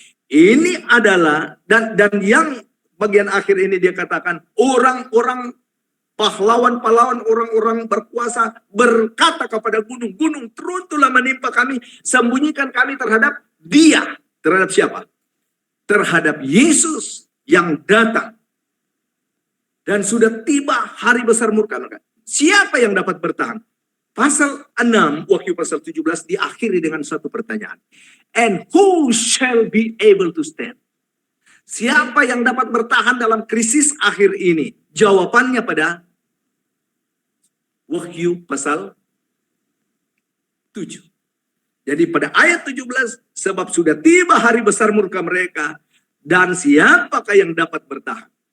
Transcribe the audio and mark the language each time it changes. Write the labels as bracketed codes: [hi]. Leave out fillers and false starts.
[id] Ini adalah dan yang bagian akhir ini dia katakan, orang-orang pahlawan-pahlawan, orang-orang berkuasa berkata kepada gunung, gunung runtuhlah menimpa kami, sembunyikan kami terhadap Dia. Terhadap siapa? Terhadap Yesus yang datang. Dan sudah tiba hari besar murka mereka. Siapa yang dapat bertahan? Pasal 6, Wahyu pasal 17 diakhiri dengan satu pertanyaan. [en] And who shall be able to stand? [id] Siapa yang dapat bertahan dalam krisis akhir ini? Jawabannya pada Wahyu pasal 7. Jadi pada ayat 17, sebab sudah tiba hari besar murka mereka, dan siapakah yang dapat bertahan?